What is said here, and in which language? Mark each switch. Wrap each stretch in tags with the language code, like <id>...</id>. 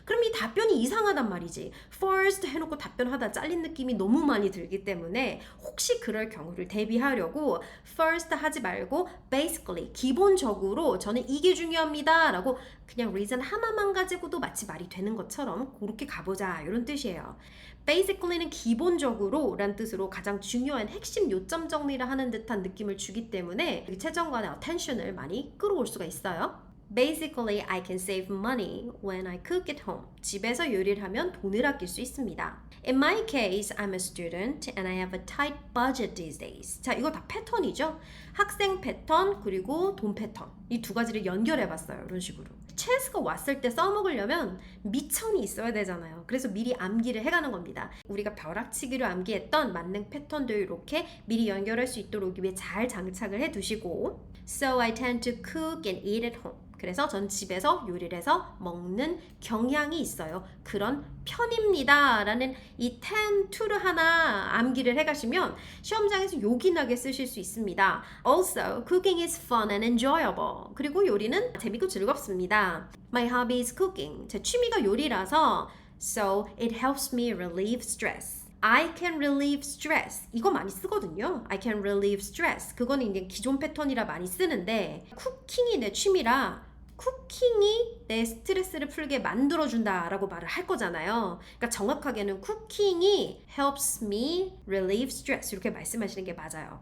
<ko>그럼 이 답변이 이상하단 말이지. first 해놓고 답변하다 잘린 느낌이 너무 많이 들기 때문에 혹시 그럴 경우를 대비하려고 first 하지 말고 basically 기본적으로 저는 이게 중요합니다 라고 그냥 reason 하나만 가지고도 마치 말이 되는 것처럼 그렇게 가보자 이런 뜻이에요. basically는 기본적으로 란 뜻으로 가장 중요한 핵심 요점 정리를 하는 듯한 느낌을 주기 때문에 최정관의 attention을 많이 끌어올 수가 있어요.</ko> <en>Basically, I can save money when I cook at home.</en> <ko>집에서 요리를 하면 돈을 아낄 수 있습니다.</ko> <en>In my case, I'm a student and I have a tight budget these days.</en> <ko>자, 이거 다 패턴이죠? 학생 패턴 그리고 돈 패턴. 이 두 가지를 연결해봤어요. 이런 식으로. 체스가 왔을 때 써먹으려면 미천이 있어야 되잖아요. 그래서 미리 암기를 해가는 겁니다. 우리가 벼락치기로 암기했던 만능 패턴들 이렇게 미리 연결할 수 있도록 입에 잘 장착을 해두시고</ko> <en>So I tend to cook and eat at home.</en> <ko>그래서 전 집에서 요리를 해서 먹는 경향이 있어요. 그런 편입니다. 라는 이 tend to를 하나 암기를 해가시면 시험장에서 요긴하게 쓰실 수 있습니다.</ko> <en>Also, cooking is fun and enjoyable.</en> <ko>그리고 요리는 재밌고 즐겁습니다.</ko> <en>My hobby is cooking.</en> <ko>제 취미가 요리라서</ko> <en>So it helps me relieve stress. I can relieve stress.</en> <ko>이거 많이 쓰거든요.</ko> <en>I can relieve stress.</en> <ko>그거는 이제 기존 패턴이라 많이 쓰는데 쿠킹이 내 취미라 쿠킹이 내 스트레스를 풀게 만들어준다 라고 말을 할 거잖아요. 그러니까 정확하게는 쿠킹이</ko> <en>helps me relieve stress</en> <ko>이렇게 말씀하시는 게 맞아요.</ko>